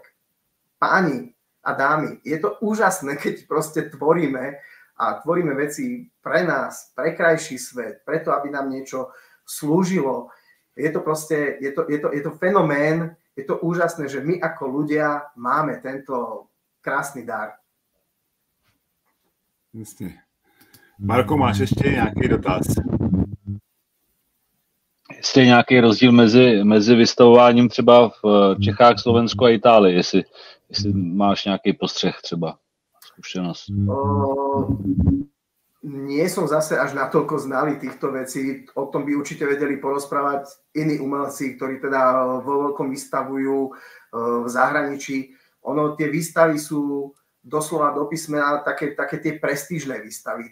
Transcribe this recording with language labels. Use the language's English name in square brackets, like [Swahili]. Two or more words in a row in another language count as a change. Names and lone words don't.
[Slovak] Páni a dámy, je to úžasné, keď proste tvoríme a tvoríme veci pre nás, pre krajší svet, preto, aby nám niečo slúžilo. Je to proste, je to fenomén, je to úžasné, že my ako ľudia máme tento krásny dar. Jasne. [Czech] Marko, máš ještě nějaký dotaz? Jestli je nějaký rozdíl mezi vystavováním třeba v Čechách, Slovensku a Itálii, jestli máš nějaký postřeh třeba, zkušenost. [Slovak] Nie som zase až natoľko znalý týchto vecí, o tom by určite vedeli porozprávať iní umelci, ktorí teda vo veľkom vystavujú v zahraničí. Tie výstavy sú doslova do písmena také tie prestížne výstavy.